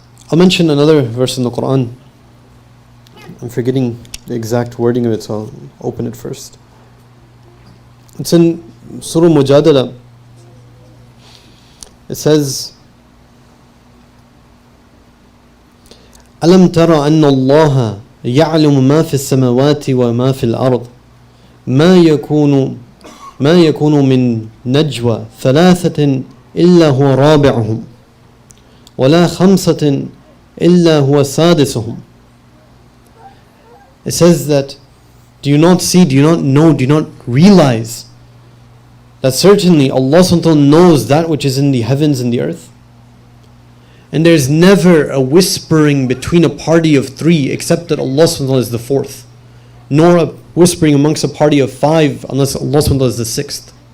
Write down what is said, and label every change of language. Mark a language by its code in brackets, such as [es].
[en] I'll mention another verse in the Quran. I'm forgetting the exact wording of it, so I'll open it first. It's in Surah Mujadala. It says, [ar] أَلَمْ تَرَ أَنَّ اللَّهَ يَعْلَمُ مَا فِي السَّمَوَاتِ وَمَا فِي الْأَرْضِ ما يكون من نجوى ثلاثة إلا هو رابعهم ولا خمسة إلا هو سادسهم. [en] It says that, do you not see, do you not know, do you not realize that certainly Allah subhanahu wa ta'ala knows that which is in the heavens and the earth? And there's never a whispering between a party of three except that Allah subhanahu wa ta'ala is the fourth, nor a whispering amongst a party of five unless Allah subhanahu wa ta'ala is the sixth.